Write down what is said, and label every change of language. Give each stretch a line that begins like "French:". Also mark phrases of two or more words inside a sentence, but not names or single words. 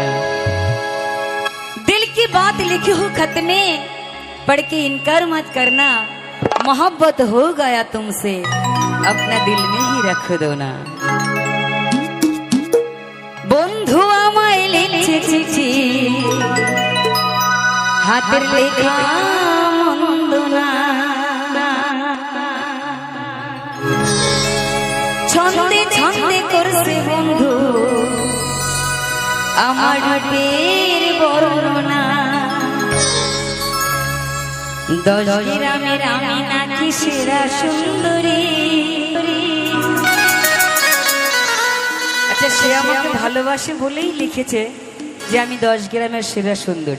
Hindi: दिल की बात लिखी हो खत में पढ़ के इनकार मत करना। मोहब्बत हो गया तुमसे अपना दिल में ही रख दो ना।
Bangla: বন্ধু আমায় লিখে চিঠি হাতের লেখা মন্দ না। ছন্দে ছন্দে করছে বন্ধু আমার রূপের বর্ণনা। 10 গ্রামের আমি নাকি সেরা সুন্দরী। আচ্ছা, সে আমাকে ভালোবাসে বলেই লিখেছে যে আমি 10 গ্রামের সেরা সুন্দরী।